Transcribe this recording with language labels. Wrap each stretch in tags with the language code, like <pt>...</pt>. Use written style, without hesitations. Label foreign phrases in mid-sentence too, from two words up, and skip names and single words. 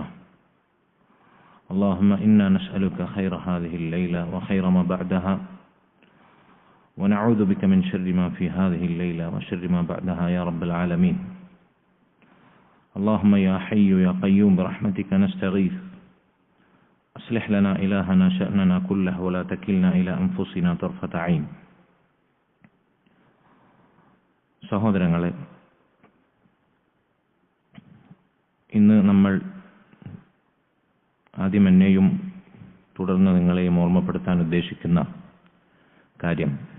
<ar>اللهم إنا نسألك خير هذه الليلة وخير ما بعدها، ونعوذ بك من شر ما في هذه الليلة وشر ما بعدها يا رب العالمين. اللهم يا حي يا قيوم برحمتك نستغيث، أصلح لنا إلهنا شأننا كله ولا تكلنا إلى أنفسنا طرفة عين.</ar> <ml>സഹോദരങ്ങളെ, ഇന്ന് നമ്മൾ ആദ്യം എന്നെയും തുടർന്ന് നിങ്ങളെയും ഓർമ്മപ്പെടുത്താൻ ഉദ്ദേശിക്കുന്ന കാര്യം,</ml>